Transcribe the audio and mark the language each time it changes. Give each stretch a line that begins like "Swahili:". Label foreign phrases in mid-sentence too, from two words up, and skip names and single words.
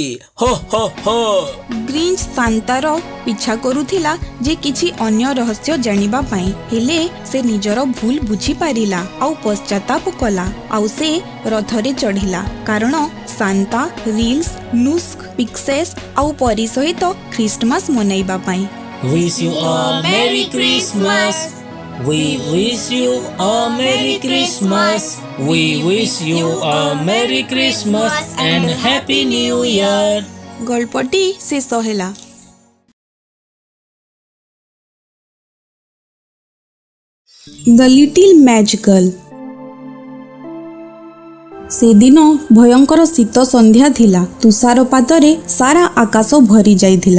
Odia: ଗ୍ରିଞ୍ଚ ସାନ୍ତାର ପିଛା କରୁଥିଲା ଯେ କିଛି ଅନ୍ୟ ରହସ୍ୟ ଜାଣିବା ପାଇଁ, ହେଲେ ସେ ନିଜର ଭୁଲ ବୁଝିପାରିଲା ଆଉ ପଶ୍ଚାତାପ କଲା ଆଉ ସେ ରଥରେ ଚଢ଼ିଲା, କାରଣ ସାନ୍ତା ରିଲ୍ସ, ନୁସ୍କ, ପିକ୍ସେସ୍ ଆଉ ପରି ସହିତ ଖ୍ରୀଷ୍ଟମାସ ମନାଇବା ପାଇଁ।
English: Wish you a Merry Christmas. We wish you a Merry Christmas. We wish you a Merry Christmas and Happy New Year.
Odia: ଗଳ୍ପଟି ଶେଷ ହେଲା। ଦ ଲିଟିଲ୍ ମ୍ୟାଜିକାଲ। ସେଦିନ ଭୟଙ୍କର ଶୀତ ସନ୍ଧ୍ୟା ଥିଲା। ତୁଷାରପାତରେ ସାରା ଆକାଶ ଭରି ଯାଇଥିଲା।